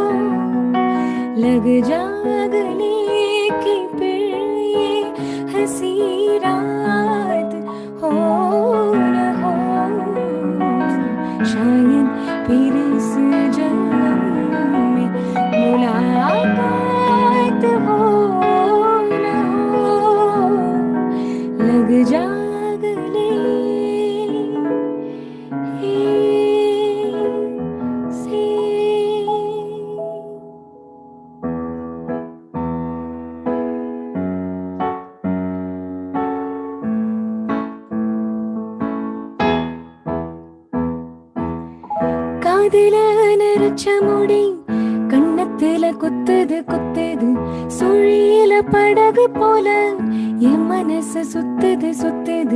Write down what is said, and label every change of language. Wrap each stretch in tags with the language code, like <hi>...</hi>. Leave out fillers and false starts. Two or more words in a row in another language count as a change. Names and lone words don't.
<hi>लग जा गले की फिर ये हंसी रात हो न हो, शायद फिर इस जन्म में मुलाकात हो न हो। लग जा गले से।</hi> <ta>காதில நெரிச்ச முடி கண்ணத்துல குத்துது குத்துது, சுழியில படகு போல என் மனசு சுத்துது சுத்துது।</ta>